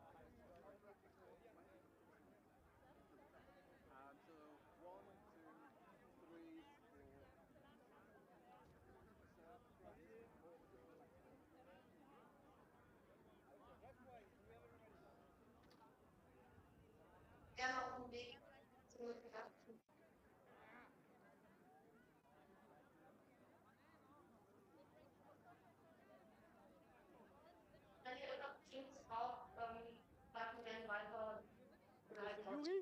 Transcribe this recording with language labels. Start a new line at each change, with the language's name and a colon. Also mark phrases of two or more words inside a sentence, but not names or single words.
German: So 1, 2, 3, 4.
Dutch: Ja, op een week.
German: Wenn ihr noch Teams braucht, machen wir dann weiter. Yuri?